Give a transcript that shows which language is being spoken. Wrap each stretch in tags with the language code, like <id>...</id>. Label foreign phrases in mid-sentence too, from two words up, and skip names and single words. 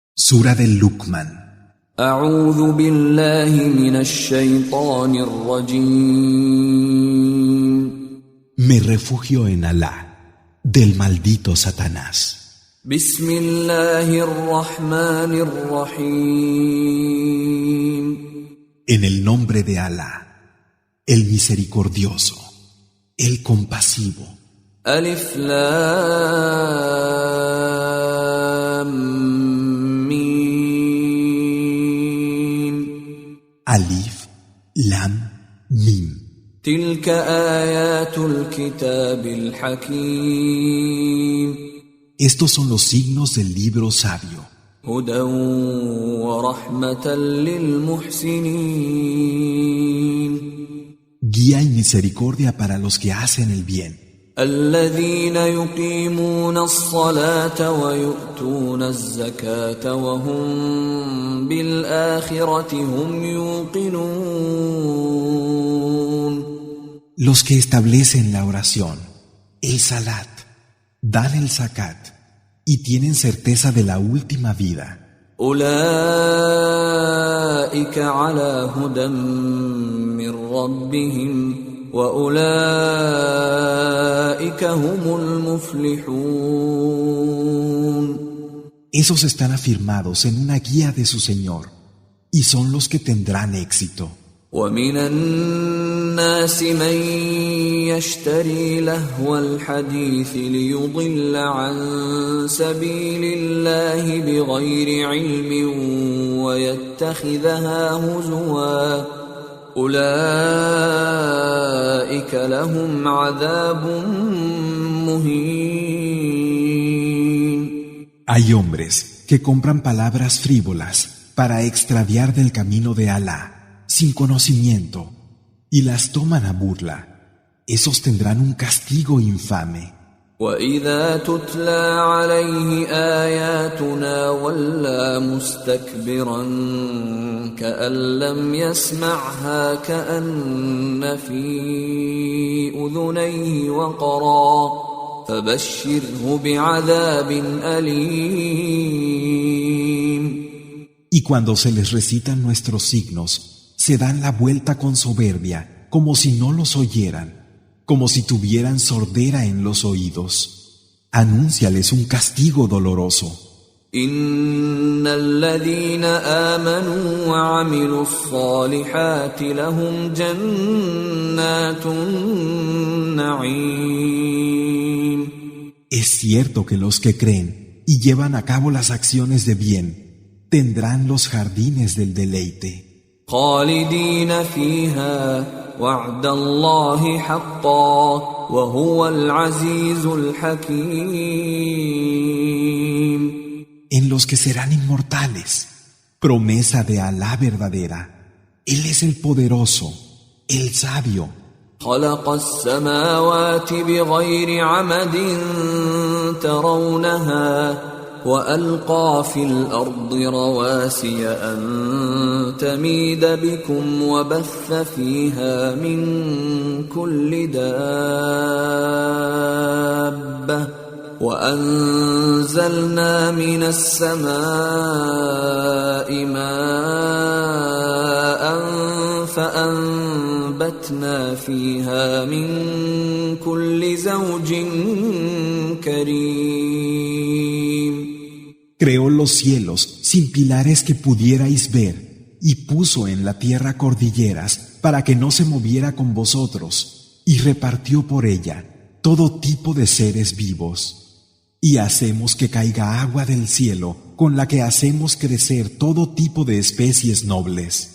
<es>Sura del Luqman.</es> <ar>أعوذ بالله من الشيطان الرجيم.</ar> <es>Me refugio en Alá, del maldito Satanás.</es> <ar>بسم الله الرحمن الرحيم.</ar> <es>En el nombre de Alá, el misericordioso, el compasivo.</es> <ar>ألف لام</ar> <es>Alif, Lam, Mim.</es> <ar>تلك آيات الكتاب الحكيم.</ar> <es>Estos son los signos del libro sabio.</es> <ar>هدى ورحمة للمحسنين.</ar> <es>Guía y misericordia para los que hacen el bien.</es> <ar>الذين يقيمون الصلاة ويؤتون الزكاة وهم بالآخرة هم يوقنون.</ar> <es>Los que establecen la oración, el salat, dan el zakat y tienen certeza de la última vida.</es> <ar>أولئك على هدى من ربهم وأولئك هم المفلحون.</ar> <es>Esos están afirmados en una guía de su Señor y son los que tendrán éxito.</es> <ar>ومن الناس من يشتري لهو الحديث ليضل عن سبيل الله بغير علم ويتخذها هزوا أولئك لهم عذاب مهين.</ar> <es>Hay hombres que compran palabras frívolas para extraviar del camino de Alá sin conocimiento y las toman a burla. Esos tendrán un castigo infame.</es> <ar>وَإِذَا تُتْلَى عَلَيْهِ آيَاتُنَا وَلَّى مُسْتَكْبِرًا كَأَن لَّمْ يَسْمَعْهَا كَأَنَّ فِي أُذُنَيْهِ وَقْرًا فَبَشِّرْهُ بِعَذَابٍ أَلِيمٍ.</ar> <es>Y cuando se les recitan nuestros signos, se dan la vuelta con soberbia, como si no los oyeran, como si tuvieran sordera en los oídos. Anúnciales un castigo doloroso.</es> <ar>إن الذين آمنوا وعملوا الصالحات لهم جنات النعيم.</ar> <es>Es cierto que los que creen y llevan a cabo las acciones de bien tendrán los jardines del deleite.</es> <ar>خالدين فيها وعد الله حقا وهو العزيز الحكيم.</ar> <es>En los que serán inmortales, promesa de Alá verdadera. Él es el poderoso, el sabio.</es> <ar>خلق السماوات بغير عمد ترونها وألقى في الأرض رواسي أن تميد بكم وبث فيها من كل دابة وأنزلنا من السماء ماء فأنبتنا فيها من كل زوج كريم.</ar> <es>Creó los cielos sin pilares que pudierais ver y puso en la tierra cordilleras para que no se moviera con vosotros y repartió por ella todo tipo de seres vivos. Y hacemos que caiga agua del cielo con la que hacemos crecer todo tipo de especies nobles.</es>